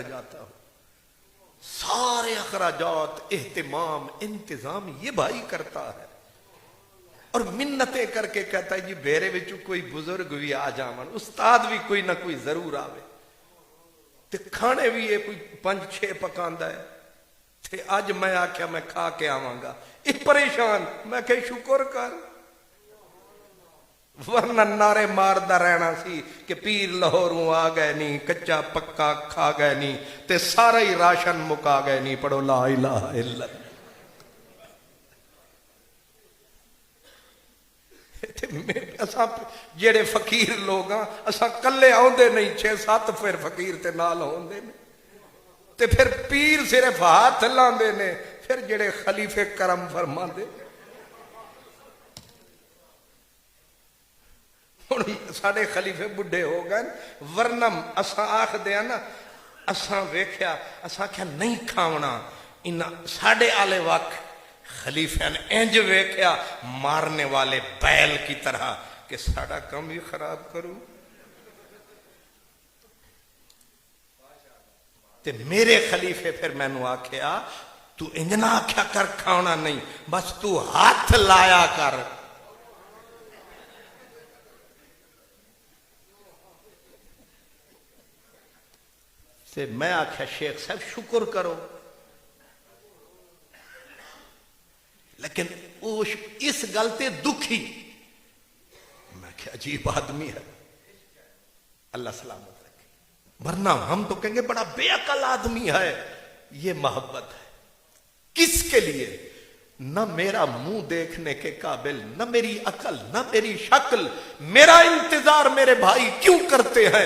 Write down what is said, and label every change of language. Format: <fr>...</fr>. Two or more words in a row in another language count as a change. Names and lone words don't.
<ur>جاتا ہوں، سارے اخراجات، اہتمام، انتظام یہ بھائی کرتا ہے، اور منتیں کر کے کہتا ہے</ur> <pa>جی میرے وچ کوئی بزرگ بھی آ جاون، استاد بھی کوئی نہ کوئی ضرور آوے، تے کھانے بھی یہ کوئی 5-6 پکاندا ہے، تے اج میں آکھیا میں کھا کے آواں گا، یہ پریشان، میں کہ شکر کر، ورنہ نعرے ماردا رہنا سی کہ پیر لاہوروں آ گئے نہیں، کچا پکا کھا گئے نہیں، تے سارا ہی راشن مکا گئے نہیں، پڑھو</pa> <ar>لا الہ الا اللہ۔</ar> <pa>اساں جڑے فقیر لوگ ہاں اساں کلے آوندے نہیں، 6-7 پھر فقیر تے نال ہوندے نے، تے پھر پیر صرف ہاتھ لاندے نے، پھر جڑے خلیفے کرم فرماندے۔ ہن ساڈے خلیفے بڈھے ہو گئے، ورنہ اساں آکھدے ہاں نا، اساں ویکھیا، اساں کیا نہیں کھاونا، انہاں ساڈے آلے وقت خلیفے نے انج ویکھیا</pa> <ur>مارنے والے بیل کی طرح</ur> <pa>کہ ساڈا کم ہی خراب کروں، تے میرے خلیفے پھر میں نو آکھیا تو انج نہ آکھیا کر کھاونا نہیں، بس تو ہاتھ لایا کر۔ تے میں آکھیا شیخ صاحب شکر کرو، لیکن اس گل تے دکھی،</pa> <ur>میں کہ عجیب آدمی ہے، اللہ سلامت رکھے، ورنہ ہم تو کہیں گے بڑا بے عقل آدمی ہے۔ یہ محبت ہے، کس کے لیے؟ نہ میرا منہ دیکھنے کے قابل، نہ میری عقل، نہ میری شکل، میرا انتظار میرے بھائی کیوں کرتے ہیں؟</ur>